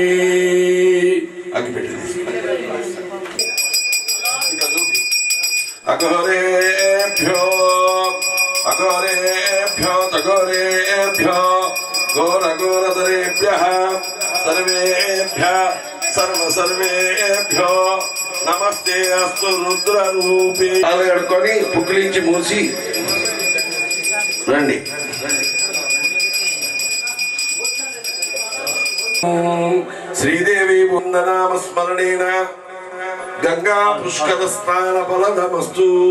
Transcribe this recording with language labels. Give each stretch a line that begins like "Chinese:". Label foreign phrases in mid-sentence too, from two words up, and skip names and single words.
Sanskrit: अघोरेभ्यो अघोरेभ्यो तघोरेभ्यो घोरघोरधरेभ्यः सर्वेभ्यः सर्वेभ्यो नमस्ते अस्तु रुद्ररूपे।
Telugu: అలగడుకొని పుక్కిలించి మూసి రండి।
Sanskrit: శ్రీదేవి వందనామ స్మరణేన గంగా పుష్కర స్నాన ఫలదమస్తు।